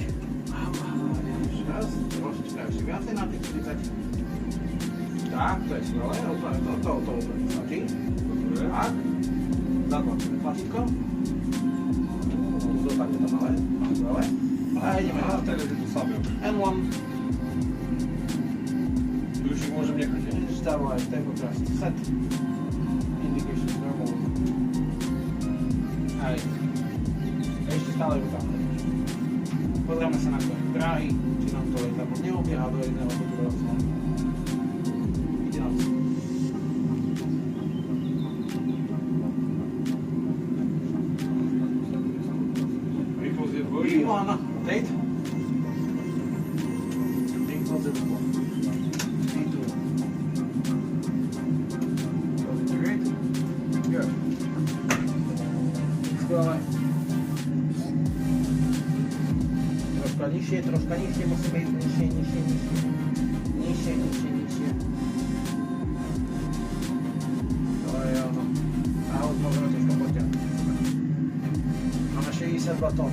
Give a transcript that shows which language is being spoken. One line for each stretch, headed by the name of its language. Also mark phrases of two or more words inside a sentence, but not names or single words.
Slovak: Raz, trošička ešte viacej na tých 40. Tak, to je skvelé, to úplne stačí. Tak, zatlačíme tlačítko. Zostaňte to malé, skvelé. A ideme na to. N1. Tu už ich môžem nechať.
English: Stabilize, tempo thrust, set. Indication normal. Aj.
Slovak: Ešte stále ju tam. Pozrieme sa na to dráhy, či nám to lietadlo neobieha do jedného do druhého smeru. Ide na to. Rýchlosť je dvoj. V1, date. Rýchlosť je 2. V2.
English: Great. Good.
Slovak: Skvelé.
Polish: Troszkę niżej, musimy iść niżej. To jest ono. A od możemy troszkę podciągnąć. Mamy 62 ton.